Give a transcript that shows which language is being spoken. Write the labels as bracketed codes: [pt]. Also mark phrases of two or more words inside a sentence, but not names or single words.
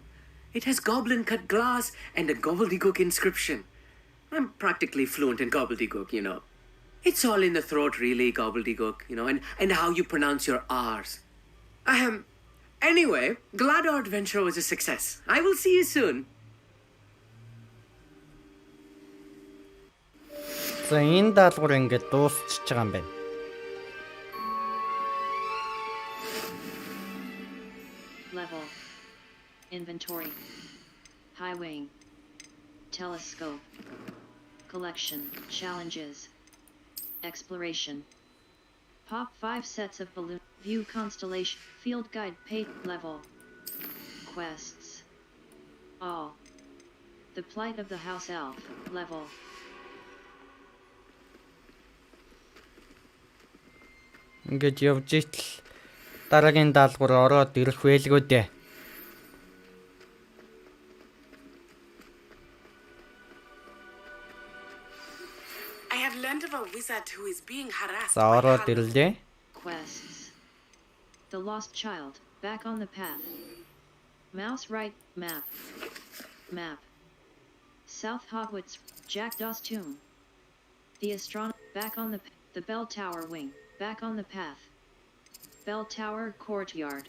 [en] It has goblin-cut glass and a gobbledygook inscription. I'm practically fluent in gobbledygook, you know. It's all in the throat, really, gobbledygook, you know, and how you pronounce your R's. Anyway, glad our adventure was a success. I will see you soon. [mn] За энэ даалгавар ингээд дуусчихж байгаа юм байна. [en] Level. Inventory. Highwaying. Telescope. Collection. Challenges. Exploration. Pop 5 sets of balloon. View constellation. Field guide. Pay. Level. Quests. All. The plight of the house elf. Level. [mn] Ингээд явж итэл дараагийн даалгавар ороод ирэх байлгүй дээ. [en] I have learned of a wizard who is being harassed. [mn] За ороод ирлээ. [en] Quests. The lost child. Back on the path. Mouse right. Map. Map. South Hogwarts. Jackdaw's tomb. The astronomer. Back on the bell tower wing. Back on the path. Bell tower courtyard.